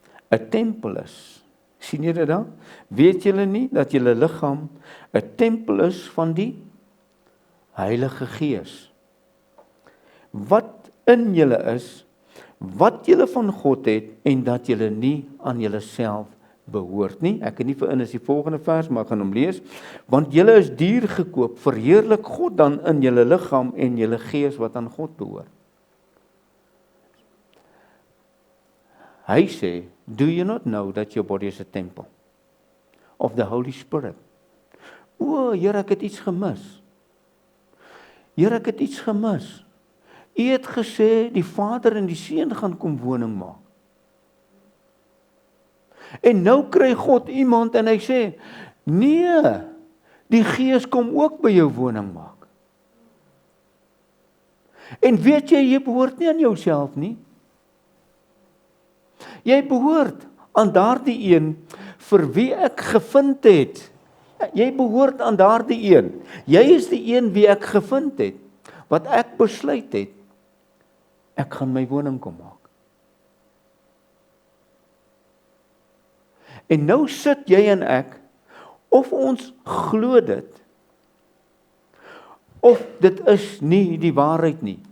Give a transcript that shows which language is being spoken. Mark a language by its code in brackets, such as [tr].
[af] 'n tempel is. Sien jy dit dan? Weet julle nie dat julle liggaam 'n tempel is van die Heilige Gees? Wat in julle is, wat julle van God het, en dat julle nie aan julleself behoort nie. Ek het nie vir in is die volgende vers, maar ek gaan hom lees. Want julle is duur gekoop, verheerlik God dan in julle liggaam en julle gees wat aan God behoort. Hy sê, [en] do you not know that your body is a temple of the Holy Spirit? [af] O, Here, ek het iets gemis. Here, ek het iets gemis. U het gesê, die Vader en die Seun gaan kom woning maak. En nou kry God iemand en hy sê, nee, die Gees kom ook by jou woning maak. En weet jy behoort nie aan jouself nie. Jy behoort aan daardie een vir wie ek gevind het. Jy behoort aan daardie een. Jy is die een wie ek gevind het, wat ek besluit het, ek gaan my woning kom maak. En nou sit jy en ek, of ons glo dit, of dit is nie die waarheid nie.